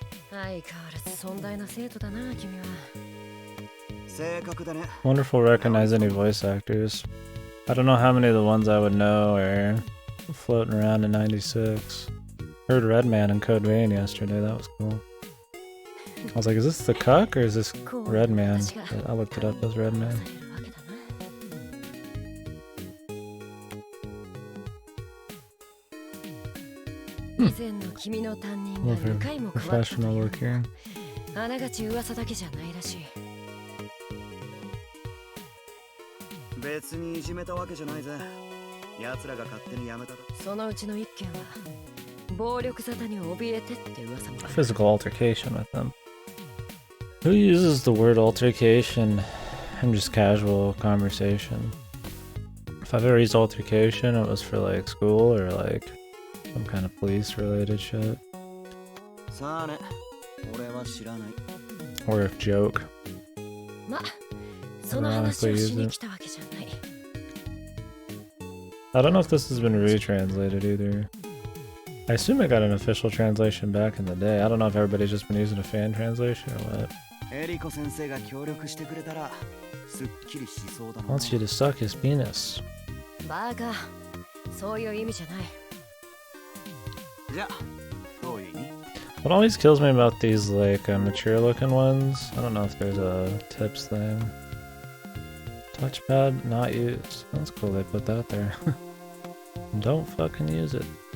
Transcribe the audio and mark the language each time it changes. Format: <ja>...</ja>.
<ja>相変わらず尊大な生徒だな、君は。正確だね。</ja> <en>Wonderful recognize any voice actors. I don't know how many of the ones I would know are floating around in 96. Heard Redman in Code Vein yesterday, that was cool. I was like, is this the cuck or is this Redman? I looked it up as Redman. Love her professional look here.</en> <ja>あながち噂だけじゃないらしい。別にいじめたわけじゃないぜ。奴らが勝手にやめただ。そのうちの一件は暴力沙汰に怯えてって噂もある。</ja> <en>Physical altercation with them. Who uses the word altercation in just casual conversation? If I've ever used altercation, it was for like school or like some kind of police related shit.</en> <ja>さあね、俺は知らない。</ja> <en>Or if joke.</en> <ja>ま、その話をしに来たわけじゃない。</ja> <en>I don't know if this has been retranslated either. I assume it got an official translation back in the day. I don't know if everybody's just been using a fan translation or what.</en> <ja>エリコ先生が協力してくれたらすっきりしそうだな。</ja> <en>Wants you to suck his penis.</en> <ja>バカ、そういう意味じゃない。じゃあ、どういう意味？</ja> <en>What always kills me about these like mature looking ones, I don't know if there's a tips thing. Touchpad not used. That's cool they put that there. Don't fucking use it.</en>